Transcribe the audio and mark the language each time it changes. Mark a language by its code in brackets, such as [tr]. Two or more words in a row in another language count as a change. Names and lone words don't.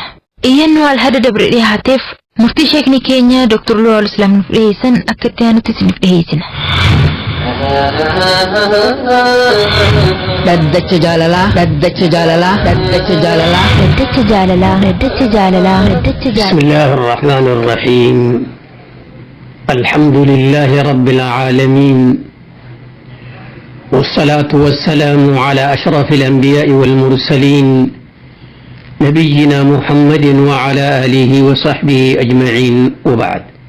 [om] Iyyannoo alhada dabre dhiyaateef murtii sheekni keenya Dr. Lawal Islaam nuuf dhiheessan akka itti aanutti isiniif dhiheessina. Daddacha jaalalaa, daddacha jaalalaa, daddacha jaalalaa, daddacha jaalalaa, daddacha jaalalaa, daddacha jaalalaa. [ar] بسم الله الرحمن الرحيم. الحمد لله رب العالمين والصلاة والسلام على أشرف الأنبياء والمرسلين نبينا محمد وعلى آله وصحبه أجمعين وبعد.